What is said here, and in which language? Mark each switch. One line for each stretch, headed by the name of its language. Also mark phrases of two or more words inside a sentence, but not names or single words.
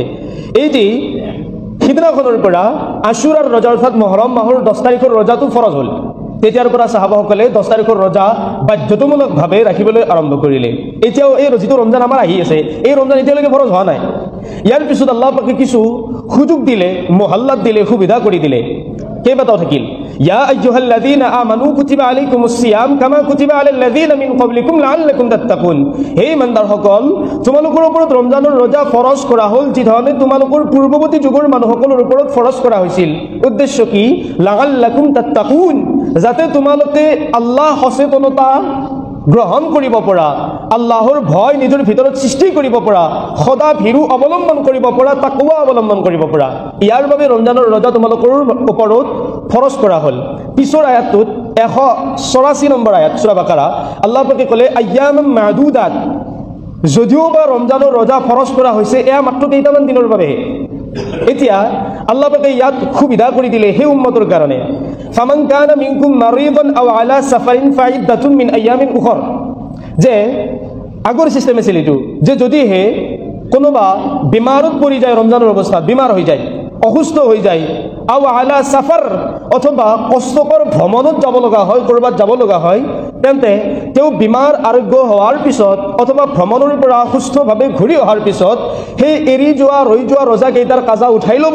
Assamese: এই যে সিদিনাখনৰ পৰা আশুৰাৰ ৰোজা, অৰ্থাৎ মহৰম মাহৰ 10 তাৰিখৰ ৰোজাটো ফৰজ হ'ল। তেতিয়াৰ পৰা সাহাবাসকলে 10 তাৰিখৰ ৰোজা বাধ্যতামূলকভাৱে ৰাখিবলৈ আৰম্ভ কৰিলে। এতিয়াও এই যিটো ৰমজান আমাৰ আহি আছে, এই ৰমজান এতিয়ালৈকে ফৰজ হোৱা নাই। ইয়াৰ পিছত আল্লাহ পাকে কিছু সুযোগ দিলে, মহল্লাত দিলে, সুবিধা কৰি দিলে। কেইবাটাও থাকিল।
Arabic: يا أيها الذين آمنوا كتب عليكم الصيام كما كتب على الذين من قبلكم لعلكم تتقون.
Assamese: হে ইমানদাৰসকল, তোমালোকৰ ওপৰত ৰমজানৰ ৰোজা ফৰজ কৰা হ'ল যি ধৰণে তোমালোকৰ পূৰ্বৱৰ্তী যুগৰ মানুহসকলৰ ওপৰত ফৰজ কৰা হৈছিল। উদ্দেশ্য কি?
Arabic: لعلكم تتقون,
Assamese: যাতে তোমালোকে আল্লাহ সচেতনতা গ্ৰহণ কৰিব পৰা, আল্লাহৰ ভয় নিজৰ ভিতৰত সৃষ্টি কৰিব পৰা, সদা ভীৰু অৱলম্বন কৰিব পৰা, তাকৱা অৱলম্বন কৰিব পৰা। ইয়াৰ বাবে ৰমজানৰ ৰোজা তোমালোকৰ ওপৰত ফৰজ কৰা হ'ল। পিছৰ আয়াতটোত 184 নম্বৰ আয়াত সূৰা বাকাৰা, আল্লাহ পাকে ক'লে,
Arabic: أياما معدودات,
Assamese: যদিও বা ৰমজানৰ ৰোজা ফৰজ কৰা হৈছে, এয়া মাত্ৰ কেইটামান দিনৰ বাবেহে। এতিয়া আল্লাহ পাকে ইয়াত সুবিধা কৰি দিলে সেই উম্মতৰ কাৰণে,
Arabic: فمن كان منكم مريضا أو على سفر فعدة من أيام أخر,
Assamese: যে আগৰ চিষ্টেম আছিল এইটো, যে যদিহে কোনোবা বেমাৰত পৰি যায়, ৰমজানৰ অৱস্থাত বেমাৰ হৈ যায়, অসুস্থ হৈ যায়,
Arabic: أو على سفر,
Assamese: অথবা কষ্টকৰ ভ্ৰমণত যাব লগা হয়, ক'ৰবাত যাব লগা হয়, তেন্তে তেওঁ বেমাৰ আৰোগ্য হোৱাৰ পিছত অথবা ভ্ৰমণৰ পৰা সুস্থভাৱে ঘূৰি অহাৰ পিছত সেই এৰি যোৱা, ৰৈ যোৱা ৰোজা কেইটাৰ কাজা উঠাই ল'ব।